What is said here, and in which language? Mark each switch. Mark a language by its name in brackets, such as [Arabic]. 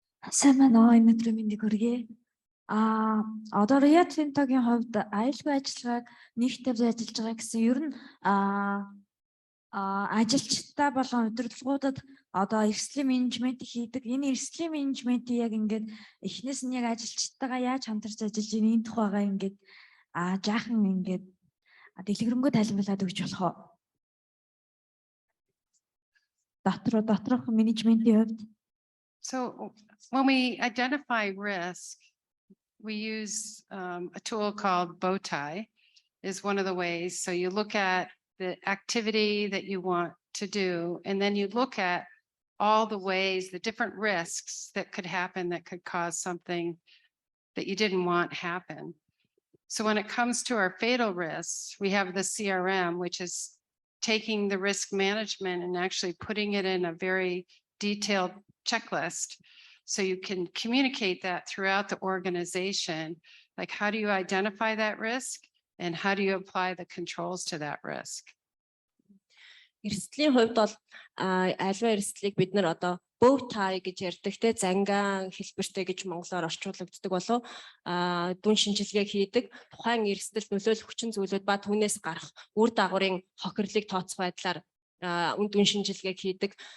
[Mongolian] Сайн байна уу, өнөөдөр мэндийг хүргэе. Одоо Rio Tinto-гийн хувьд аюулгүй ажиллагааг нэгтгэж ажиллаж байгаа гэсэн ер нь ажилчтай болон удирдлагуудад одоо эрсдлийн менежмент хийдэг. Энэ эрсдлийн менежментийг яг ингээд эхнээс нь яг ажилчтайгаа яаж хамтарч ажиллаж ийм тухайгаа ингээд жаахан ингээд дэлгэрэнгүй тайлбарлаад өгч болох уу? Доторх менежментийн хувьд. [English] So when we identify risk, we use a tool called bow tie is one of the ways. So you look at the activity that you want to do, and then you look at all the ways, the different risks that could happen that could cause something that you didn't want happen. So when it comes to our fatal risks, we have the CRM, which is taking the risk management and actually putting it in a very detailed checklist. So you can communicate that throughout the organization. Like, how do you identify that risk? And how do you apply the controls to that risk? [Mongolian] Эрсдлийн хувьд бол альва эрсдлийг бид нар одоо bow tie гэж ярьдаг те зангаан хэлбэртэй гэж монголоор орчуулагддаг болов дүн шинжилгээ хийдэг тухайн эрсдэлд нөлөөлөх хүчин зүйлүүд ба түүнээс гарах үр дагаврын хохирлыг тооцох байдлаар дүн шинжилгээг хийдэг.